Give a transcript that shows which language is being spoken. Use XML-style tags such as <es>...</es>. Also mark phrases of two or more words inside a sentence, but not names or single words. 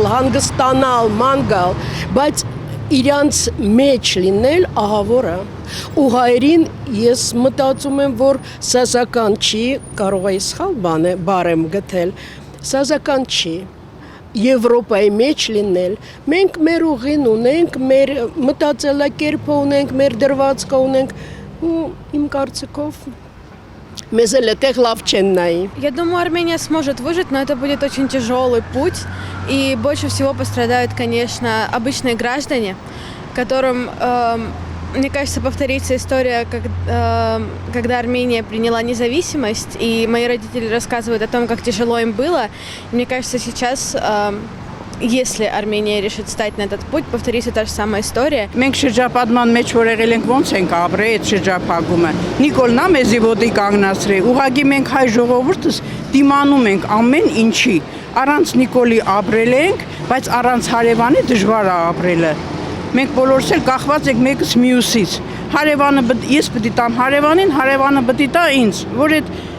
<hy>հանգստանալ, ման գալ, բայց իրանց մեջ լինել ահավորը։ Ու հայերին ես մտածում եմ, որ սազական չի, կարող է սխալ բան է, բարեմ գտել, սազական չի։ Եվրոպայի մեջ լինել, մենք մեր ուղին ունենք, մեր մտածելակերպը ունենք, մեր դրվածքը ունենք, ու իմ կարծիքով մեզ էլ այդտեղ լավ չեն նայի։</hy> <ru>Я думаю, Армения сможет выжить, но это будет очень тяжелый путь. И больше всего пострадают, конечно, обычные граждане, которым, мне кажется, повторится история, когда Армения приняла независимость, и мои родители рассказывают о том, как тяжело им было. И мне кажется, сейчас, если Армения решит стать на этот путь, повторится та же самая история.</ru> <hy>Մենք շրջապատման մեջ որ եղել ենք ոնց ենք ապրել այդ շրջափակումը։ Նիկոլն է մեզի ոտի կանգնացրել։ Ուղղակի մենք հայ ժողովուրդս դիմանում ենք ամեն ինչի։ Առանց Նիկոլի ապրել ենք, բայց առանց հարևանի դժվար է ապրելը։ Մենք բոլորս էլ կախված ենք մեկս մյուսից։ Հարևանը ես պետք է տամ հարևանին, հարևանը պետք է տա ինձ, որ այդ</hy>